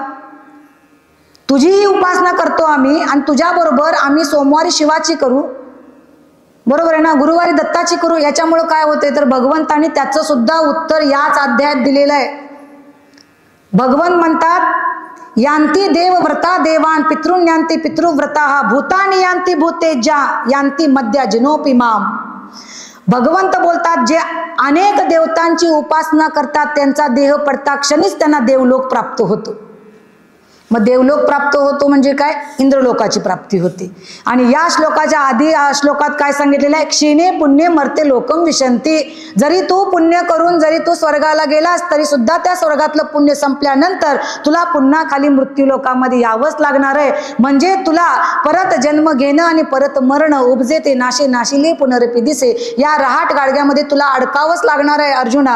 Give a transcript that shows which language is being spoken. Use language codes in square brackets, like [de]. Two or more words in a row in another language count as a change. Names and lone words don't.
[mr] तुझीही उपासना करतो आम्ही आणि तुझ्या बरोबर आम्ही सोमवारी शिवाची करू, बरोबर आहे ना, गुरुवारी दत्ताची करू, याच्यामुळे काय होते तर भगवंतांनी त्याचं सुद्धा उत्तर याच अध्यायात दिलेलं आहे. भगवंत म्हणतात [sa] यांती देवव्रता देवान पितृन्यांती पितृव्रता भूतानी यांती भूतेजा यांती मध्या जिनोपी माम. [mr] भगवंत बोलतात जे अनेक देवतांची उपासना करतात त्यांचा देह पडता क्षणीच त्यांना देवलोक प्राप्त होतो. मग देवलोक प्राप्त होतो म्हणजे काय, इंद्रलोकाची प्राप्ती होते. आणि या श्लोकाच्या आधी श्लोकात काय सांगितलेलं आहे, [sa] क्षीणे पुण्य मर्ते लोकम विशंती. [mr] जरी तू पुण्य करून जरी तू स्वर्गाला गेलास तरी सुद्धा त्या स्वर्गातलं पुण्य संपल्यानंतर तुला पुन्हा खाली मृत्यू लोकामध्ये यावंच लागणार आहे. म्हणजे तुला परत जन्म घेणं आणि परत मरण, उपजे ते नाशे नाशिले पुनरपी दिसे, या रहाट गाडग्यामध्ये तुला अडकावंच लागणार आहे अर्जुना.